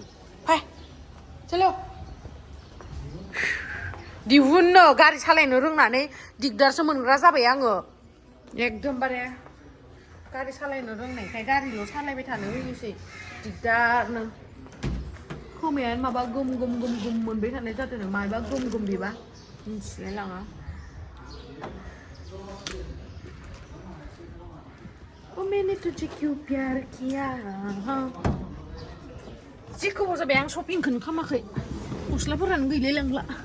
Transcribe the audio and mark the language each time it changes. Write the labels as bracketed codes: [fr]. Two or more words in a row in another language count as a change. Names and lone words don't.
[brx] फाय चलो दिहुननो गारि सालायनो रोंनानै दिगदारसो मोनग्रा जाबाय आङो एकदमबारे गारि सालायनो रोंनायखाय गारिल' सालायबाय थानो होयोसै दिगदारनो खोमायानो माबा गोम मोनबाय थानाय जादों माबा गोम बेबा मिथिलाय लाङा [hi] ओ मैंने तुझे क्यों प्यार किया [brx] जि गोबाव जाबाय आं शपिंखौनो खालामाखै गस्लाफोरानो गैलाय लांला